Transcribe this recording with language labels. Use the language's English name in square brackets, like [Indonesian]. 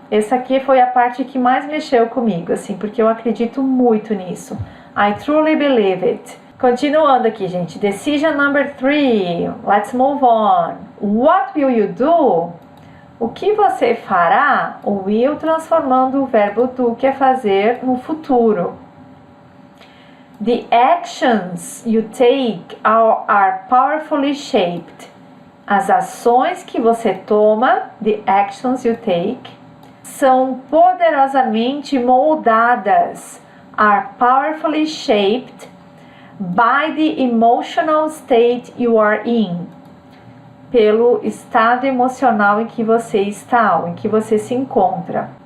[Portuguese] Essa aqui foi a parte que mais mexeu comigo, assim, porque eu acredito muito nisso. [English] I truly believe it. [Portuguese] Continuando aqui, gente. [English] Decision number 3. Let's move on. What will you do? [Portuguese] O que você fará? O will transformando o verbo do, que é fazer, no futuro. [English] The actions you take are powerfully shaped. [Portuguese] As ações que você toma, [English] the actions you take, [Portuguese] são poderosamente moldadas, [English] are powerfully shaped by the emotional state you are in, [Portuguese] pelo estado emocional em que você está, ou em que você se encontra.